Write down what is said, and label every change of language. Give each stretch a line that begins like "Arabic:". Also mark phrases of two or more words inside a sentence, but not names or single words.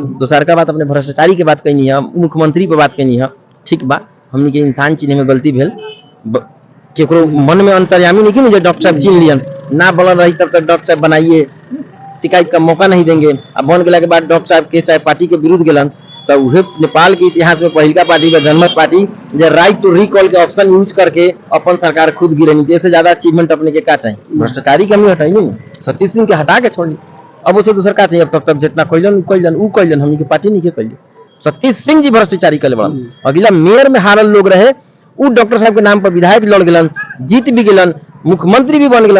Bhojpuri: दोसर का बात अपने भ्रष्टाचारी के बात कहनी है मुख्यमंत्री पे बात कहनी है ठीक बा हमनी के इंसान चिन्हे में गलती भेल केकरो मन में अंतर्यामी नहीं कि डॉक्टर साहब चिन्ह लियन ना बनल रही तब तक डॉक्टर साहब बनाइए शिकायत का मौका नहीं देंगे। अब बन गेला के बाद डॉक्टर साहब के चाहे पार्टी के विरुद्ध गेलन तो उहे नेपाल के इतिहास में पहिलका पार्टी बा जनमत पार्टी जे
English: right to recall
Bhojpuri: के
English: option use
Bhojpuri: करके अपन सरकार खुद गिरनी। इससे ज्यादा अचीवमेंट अपने के का चाहिए भ्रष्टाचारी के हमने हटाई नहीं सतीश सिंह के हटा के छोड़ी अब उसे दूसर का चाहिए। अब तक जितना कैलन हमनी के पार्टी नहीं के कैली सतीश सिंह जी भ्रष्टाचारी कैले बड़ा। अगला मेयर में हारल लोग रहे उ डॉक्टर साहब के नाम पर विधायक लड़ गेलन जीत भी गेलन मुख्यमंत्री भी बन गेलन।